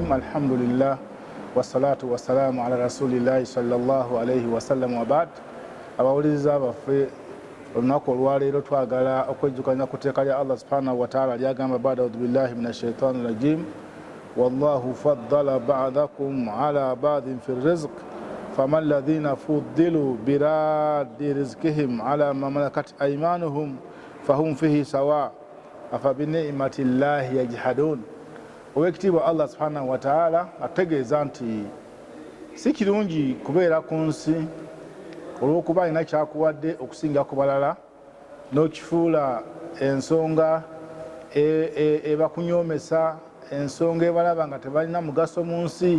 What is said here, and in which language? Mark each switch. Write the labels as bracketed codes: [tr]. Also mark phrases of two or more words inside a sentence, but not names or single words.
[ar] الحمد لله والصلاة والسلام على رسول الله صلى الله عليه وسلم وبعد. [lg] Abawuliriza baffe olunaku olwaleero twagala okwejjukanya kuteeka lya [ar] الله سبحانه وتعالى lyagamba بعد أعوذ بالله من الشيطان الرجيم والله فضل بعضكم على بعض في الرزق فما الذين فضلوا برادي رزقهم على ما ملكت أيمانهم فهم فيه سواء أفبنعمة الله يجحدون. [lg] Owekitiibwa [ar] الله سبحانه وتعالى [lg] ategeeza nti si kirungi kubeera ku nsi olw'okuba alina kyakuwadde okusinga ku balala n'okifuula ensonga ebakunyoomesa, ensonga ebalaba nga tebalina mugaso mu nsi.